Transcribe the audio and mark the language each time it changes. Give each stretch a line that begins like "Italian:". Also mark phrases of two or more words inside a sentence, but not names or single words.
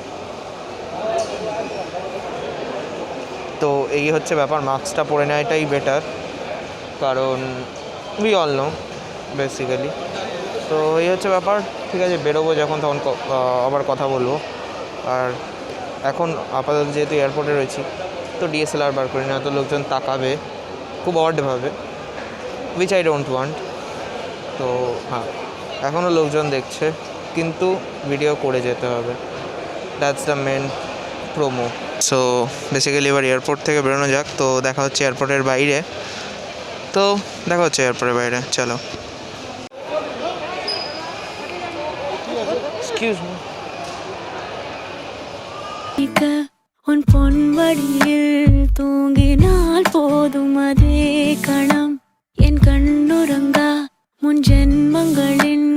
Bangla: তো এই হচ্ছে ব্যাপার, মাস্কটা পরে নেওয়াটাই বেটার, কারণ
English: we all know basically.
Bangla: তো এই হচ্ছে ব্যাপার। ঠিক আছে, বেরোবো যখন তখন আবার কথা বলবো। আর এখন আপাতত যেহেতু এয়ারপোর্টে রয়েছি, তো ডিএসএলআর বার করি না, তো লোকজন তাকাবে খুব অডভাবে,
English: which I don't want.
Bangla: তো হ্যাঁ, এখনও লোকজন দেখছে, কিন্তু ভিডিও করে যেতে হবে,
English: that's the main promo. so basically
Bangla: এবার এয়ারপোর্ট থেকে বেরোনো যাক। তো দেখা হচ্ছে এয়ারপোর্টের বাইরে। এয়ারপোর্টের বাইরে, চলো।
English: Excuse me.
Tamil: உன் பொன்வடியில் தூங்கினால் போதும் அதே கணம் என் கண்ணுறங்க முன் ஜென்மங்களில்